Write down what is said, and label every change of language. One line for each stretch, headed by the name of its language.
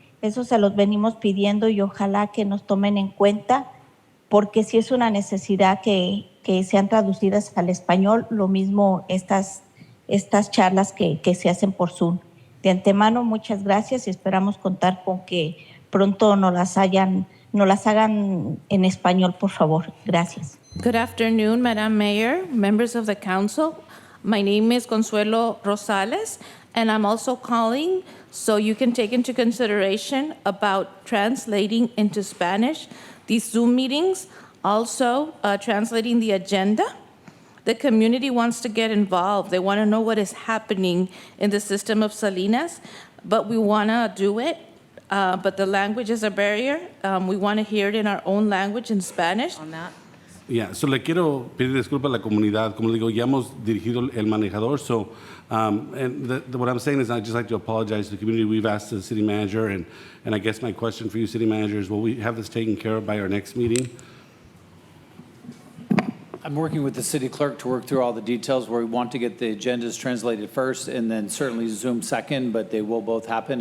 Spanish: Eso se los venimos pidiendo y ojalá que nos tomen en cuenta, porque sí es una necesidad que sean traducidas al español, lo mismo estas charlas que se hacen por Zoom. De antemano, muchas gracias y esperamos contar con que pronto nos las hagan en español, por favor. Gracias.
English: Good afternoon, Madam Mayor, members of the council. My name is Consuelo Rosales, and I'm also calling so you can take into consideration about translating into Spanish these Zoom meetings, also translating the agenda. The community wants to get involved. They want to know what is happening in the system of Salinas, but we want to do it. But the language is a barrier. We want to hear it in our own language, in Spanish. On that. Yeah, so
Spanish: le quiero pedir disculpas a la comunidad. Como le digo, ya hemos dirigido el manejador.
English: So, what I'm saying is I'd just like to apologize to the community. We've asked the city manager, and I guess my question for you, city manager, is will we have this taken care of by our next meeting? I'm working with the city clerk to work through all the details where we want to get the agendas translated first and then certainly Zoom second, but they will both happen.